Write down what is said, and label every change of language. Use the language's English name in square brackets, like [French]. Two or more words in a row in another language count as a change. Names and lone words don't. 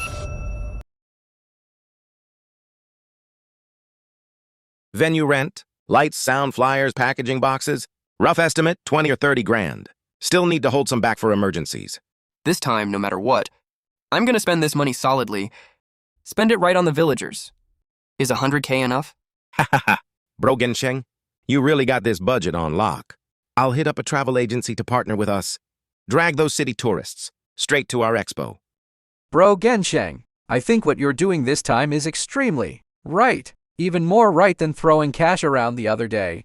[English] Venue rent, lights, sound, flyers, packaging boxes. Rough estimate, 20 or 30 grand. Still need to hold some back for emergencies. This time, no matter what, I'm gonna spend this money solidly. Spend it right on the villagers. Is 100K enough? Ha ha ha. Bro Gensheng, you really got this budget on lock. I'll hit up a travel agency to partner with us. Drag those city tourists straight to our expo. Bro Gensheng, I think what you're doing this time is extremely right. Even more right than throwing cash around the other day.